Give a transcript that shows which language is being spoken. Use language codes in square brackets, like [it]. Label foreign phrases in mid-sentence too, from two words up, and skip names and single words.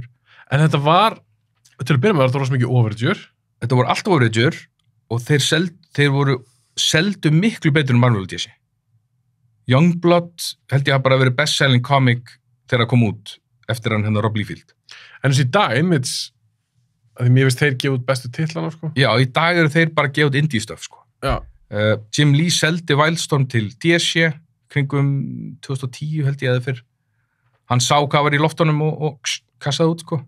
[is] En þetta var, til að byrja með, þetta var svo mikið overture. Þetta voru alltaf overture og þeir seldu miklu betur en Marvel og DC. Youngblood held ég að bara verið [en] best-selling comic [is] þegar það kom út eftir hann Rob Liefeld. En þessi dag, Image, að því mér veist þeir gefa út bestu titlana, sko. Já, í dag eru þeir bara gefa út [en] indie stuff, [is] sko. Já. Jim Lee seldi Wildstorm til DC kringum 2010 held ég eða fyrr. Hann sá hvað var í loftunum og kassaði út, sko.